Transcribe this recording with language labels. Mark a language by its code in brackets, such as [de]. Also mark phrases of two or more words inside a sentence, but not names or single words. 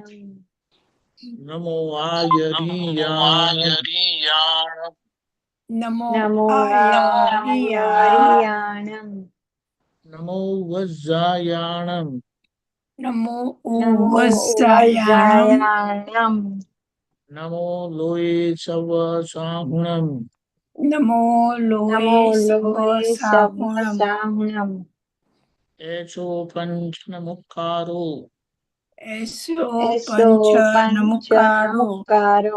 [pra] નમો આયરીયાણમ. નમો આયરીયાણમ. નમો વજ્જાયાણમ. નમો વજ્જાયાણમ. नमो लोये सव साहुणम् नमो लोये नमो शिव लोये साहुणम् साहुणम् एषो पञ्चनमुखारो ऐसो एषो पंच पंच नमुकारो नमुकारो